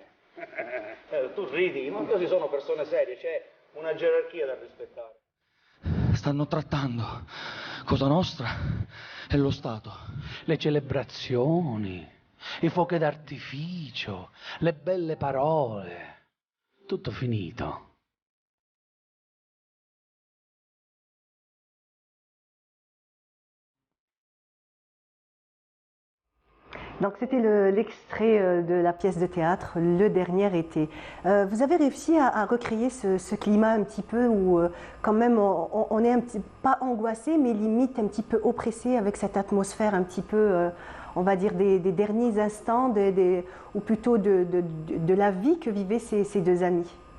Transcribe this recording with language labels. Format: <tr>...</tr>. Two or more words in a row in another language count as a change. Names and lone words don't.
<it>Tu ridi, i mafiosi sono persone serie, c'è una gerarchia da rispettare. Stanno trattando Cosa Nostra e lo Stato. Le celebrazioni, i fuochi d'artificio, le belle parole. Tutto finito.</it> <fr>Donc c'était l'extrait de la pièce de théâtre Le Dernier été. Vous avez réussi à recréer ce climat un petit peu où quand même on est un petit pas angoissé mais limite un petit peu oppressé avec cette atmosphère un petit peu on va dire des derniers instants ou plutôt de la vie que vivaient ces deux amis.</fr>